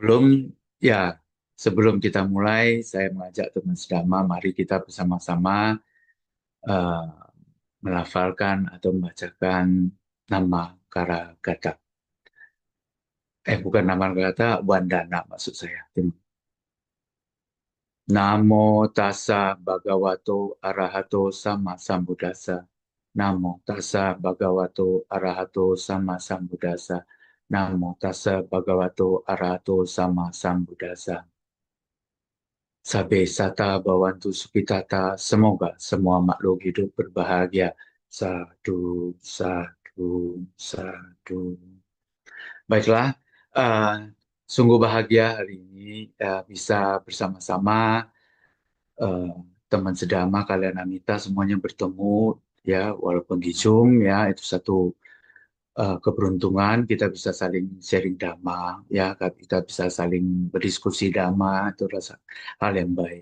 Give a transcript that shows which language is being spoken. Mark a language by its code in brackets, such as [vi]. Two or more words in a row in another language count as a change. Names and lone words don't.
[id] Sebelum ya, sebelum kita mulai, saya mengajak teman sedama, mari kita bersama-sama eh, melafalkan atau membacakan nama Karagata. Bukan nama Karagata, Wandana maksud saya. [pi] Namo tassa bhagavato arahato sama sambuddhassa. Namo tassa bhagavato arahato sama sambuddhassa. Namo tassa bhagavato arahato sama sambuddhassa. Sabe sata bawantu sukitata. [id] Semoga semua makhluk hidup berbahagia. [pi] Sadu, sadu, sadu. [id] Baiklah, eh, sungguh bahagia hari ini bisa bersama-sama eh, teman sedama kalian Amita semuanya bertemu, ya, walaupun di Zoom, ya, itu satu keberuntungan kita bisa saling sharing dhamma, ya, kita bisa saling berdiskusi dhamma, itu rasa hal yang baik.